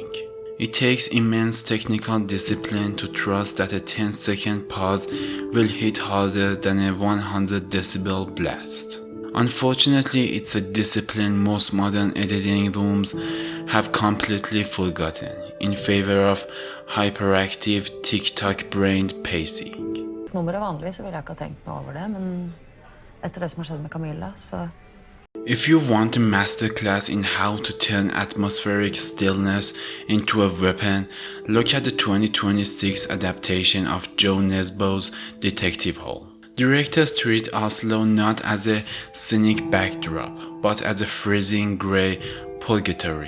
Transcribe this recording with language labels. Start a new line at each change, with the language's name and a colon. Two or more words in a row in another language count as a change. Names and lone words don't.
English: It takes immense technical discipline to trust that a 10-second pause will hit harder than a 100 decibel blast. Unfortunately, it's a discipline most modern editing rooms have completely forgotten in favor of hyperactive, TikTok-brained pacing.
Norwegian: Nummeret vanligvis så ville jeg ikke ha tenkt noe over det, men etter det som har skjedd med Camilla, så...
English: If you want a masterclass in how to turn atmospheric stillness into a weapon, look at the 2026 adaptation of Joe Nesbø's Detective Hall. Directors treat Oslo not as a scenic backdrop, but as a freezing grey purgatory.